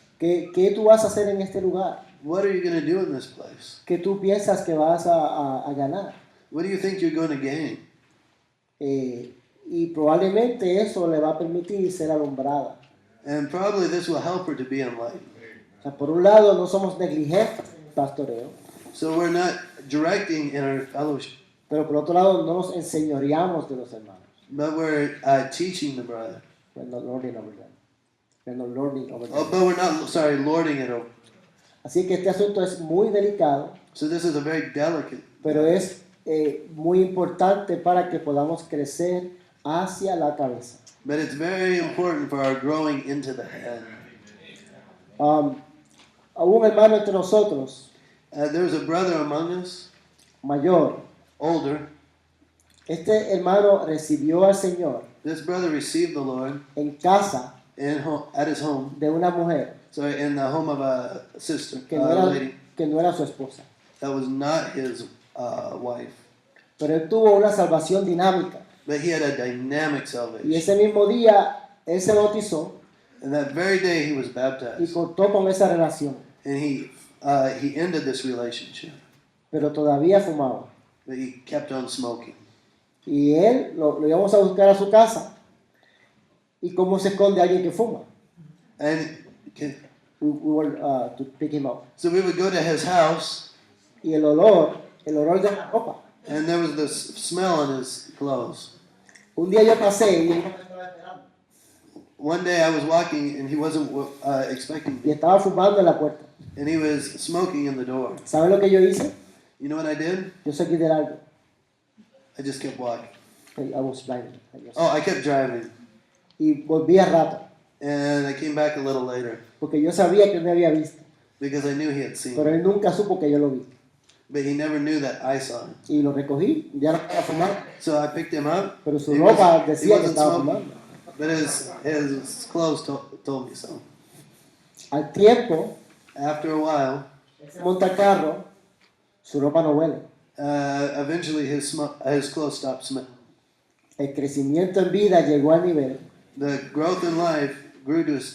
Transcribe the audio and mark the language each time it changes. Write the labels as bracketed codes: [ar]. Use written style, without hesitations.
[es] ¿Qué tú vas a hacer en este lugar? [en] What are you going to do in this place? [es] ¿Qué tú piensas que vas a ganar? [en] What do you think you're going to gain? [es] Y probablemente eso le va a permitir ser alumbrada. [en] And probably this will help her to be enlightened. [es] O sea, por un lado, no somos negligentes en el pastoreo, [en] So we're not directing in our fellowship, [es] pero por otro lado, no nos enseñoreamos de los hermanos. [en] but we're teaching the brother. We're not lording over them. We're not lording over them. Oh, but we're not, lording it over. [es] Así que este asunto es muy delicado, [en] So this is a very delicate, [es] pero es muy importante para que podamos crecer hacia la cabeza. [en] but it's very important for our growing into the head. [es] A un hermano entre nosotros, [en] There's a brother among us, [es] mayor. [en] older. [es] Este hermano recibió al Señor [en] This brother received the Lord [es] en casa [en] at his home, [es] de una mujer [en] in the home of a sister, [es] que [en] a lady [es] no era su esposa. [en] that was not his wife. [es] Pero él tuvo una salvación dinámica. [en] But he had a dynamic [es] Y [en] salvation. [es] ese mismo día, él se bautizó [en] And that very day he was [es] y [en] baptized. [es] cortó con esa relación. [en] And he ended this relationship. [es] Pero todavía fumaba. [en] But he kept on smoking. [es] Y él lo íbamos a buscar a su casa. ¿Y cómo se esconde alguien que fuma? [en] And We were to pick him up. so we would go to his house, [es] Y el olor de la ropa. [en] and there was this smell on his clothes. [es] Un día yo pasé y él no me estaba esperando. [en] One day I was walking, and he wasn't expecting [es] Y [en] me. [es] estaba fumando en la puerta. [en] And he was smoking in the door. [es] ¿Sabe lo que yo hice? [en] You know what I did? [es] Yo seguí de largo. [en] I just kept walking. I was driving. Oh, I kept driving. [es] Y volví a rato. [en] And I came back a little later [es] Porque yo sabía que él me había visto. [en] because I knew he had seen [es] Pero [en] me. [es] él nunca supo que yo lo vi. [en] But he never knew that I saw him. [es] Y lo recogí. Ya no estaba fumando. [en] So I picked him up. [es] Pero su [en] He [es] ropa [en] wasn't- he [es] decía que [en] wasn't [es] estaba [en] smoking, [es] fumando. [en] but his clothes told me so. [es] Al tiempo, [en] After a while, [es] él se monta al carro, su ropa no huele. [en] eventually his clothes stopped smelling. [es] El crecimiento en vida llegó al nivel [en] The growth in life grew to